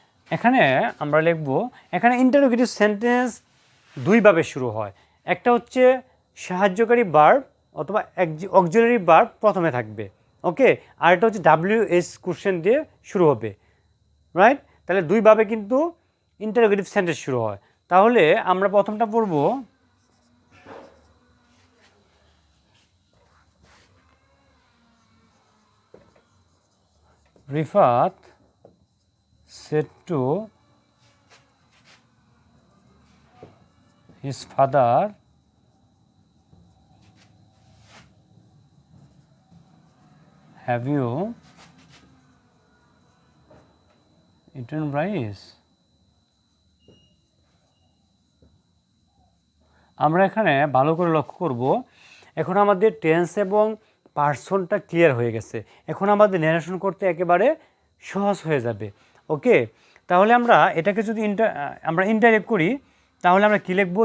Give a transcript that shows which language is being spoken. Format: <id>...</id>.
<bn>এখানে আমরা লিখব, এখানে ইন্টারোগেটিভ সেন্টেন্স দুইভাবে শুরু হয়। একটা হচ্ছে সাহায্যকারী ভার্ব অথবা অক্সিলারি ভার্ব প্রথমে থাকবে, ওকে। আর এটা হচ্ছে WH কোশ্চেন দিয়ে শুরু হবে, রাইট? তাহলে দুইভাবে কিন্তু ইন্টারোগেটিভ সেন্টেন্স শুরু হয়। তাহলে আমরা প্রথমটা পড়ব,</bn> <en>Rifat said to his father, have you eaten rice?</en> <bn>আমরা এখানে ভালো করে লক্ষ্য করব, এখন আমাদের টেন্স এবং পার্সনটা ক্লিয়ার হয়ে গেছে। এখন আমাদের ন্যারেশন করতে একেবারে সহজ হয়ে যাবে, ওকে। তাহলে আমরা এটাকে যদি আমরা ইনডাইরেক্ট করি তাহলে আমরা কী লিখব?</bn>